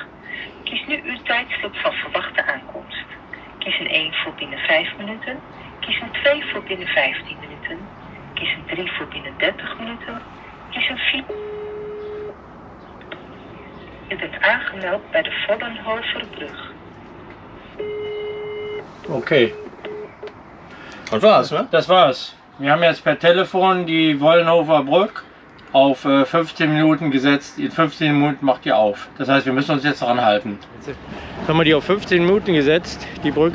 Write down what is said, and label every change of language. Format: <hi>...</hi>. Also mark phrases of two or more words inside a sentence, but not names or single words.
<nl>Kies nu uw tijdstip van verwachte aankomst. Kies een 1 voor binnen 5 minuten. Kies een 2 voor binnen 15 minuten. Kies een 3 voor binnen 30 minuten. Kies een 4... U bent aangemeld bij de Vollenhoverbrug.</nl> <de>Okay. Das war's, ne? Das war's. Wir haben jetzt per Telefon die Wollenhofer Brücke auf 15 Minuten gesetzt. In 15 Minuten macht die auf. Das heißt, wir müssen uns jetzt dran halten. Jetzt haben wir die auf 15 Minuten gesetzt, die Brücke.</de>